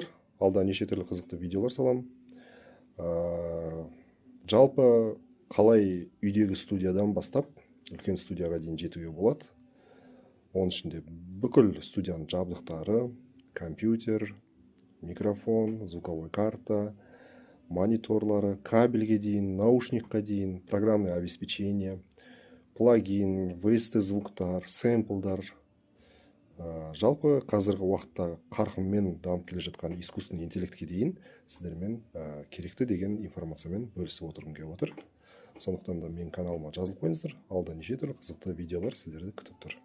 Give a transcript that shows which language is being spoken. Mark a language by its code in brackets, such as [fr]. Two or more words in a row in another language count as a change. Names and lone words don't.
[kk] Алда неше түрлі қызықты видеолар салам. Жалпы қалай үйдегі студиядан бастап үлкен студияға дейін жетуге болады. Оның ішінде бүкіл студияның жабдықтары, компьютер, микрофон, [ru] звуковой карта, [kk] мониторлары, кабельге дейін, наушникқа дейін, [ru] программное обеспечение, [kk] плагин, VST звуктар, сэмплдар. Жалпы қазіргі уақытта қарқынмен дамып келе жатқан [ru] искусственный интеллектке [kk] дейін сіздермен керекті деген информациямен бөлісіп отырғым келіп отыр. Сондықтан да мен каналыма жазылып қойыңыздар. Алда неше түрлі қызықты видеолар сіздерді күтіп тұр.